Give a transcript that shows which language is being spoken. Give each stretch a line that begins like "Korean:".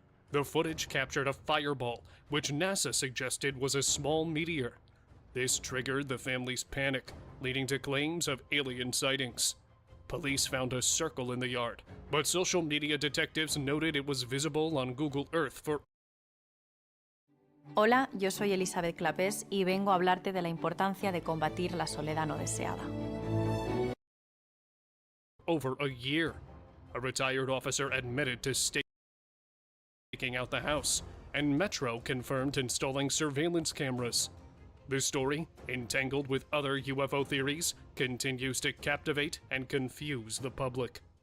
English: The footage captured a fireball, which NASA suggested was a small meteor. This triggered the family's panic, leading to claims of alien sightings. Police found a circle in the yard, but social media detectives noted it was visible on Google Earth for
Spanish: Hola, yo soy Elizabeth Clapés y vengo a hablarte de la importancia de combatir la soledad no deseada.
English: over a year. A retired officer admitted to staking out the house, and Metro confirmed installing surveillance cameras. The story, entangled with other UFO theories, continues to captivate and confuse the public.